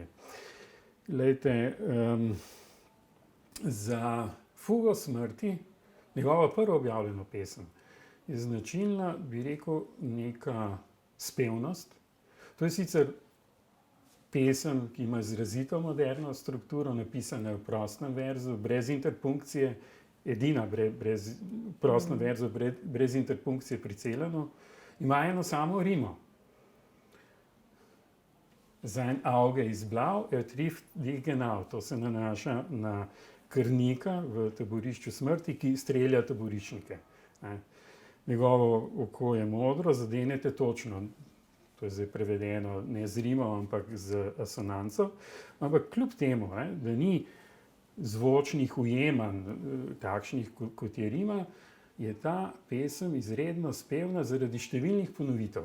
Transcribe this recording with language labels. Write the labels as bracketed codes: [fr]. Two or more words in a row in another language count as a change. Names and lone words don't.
[sl] Glejte, za Fugo smrti, njegova prva objavljena pesem, je značilna, bi rekel, neka spevnost. To je sicer pesem, ki ima izrazito moderno strukturo, napisana v prostem verzu, brez interpunkcije, edina prostem verzu, brez interpunkcije pri Celanu, ima eno samo rimo. [de] Sein Auge ist blau, trifft dich genau. [sl] To se nanaša na krnika v taborišču smrti, ki strelja taboriščnike. Njegovo oko je modro, zadenete točno. To je zdaj prevedeno ne z rimom, ampak z asonanco. Ampak kljub temu, da ni zvočnih ujemanj, takšnih kot je rima, je ta pesem izredno spevna zaradi številnih ponovitev.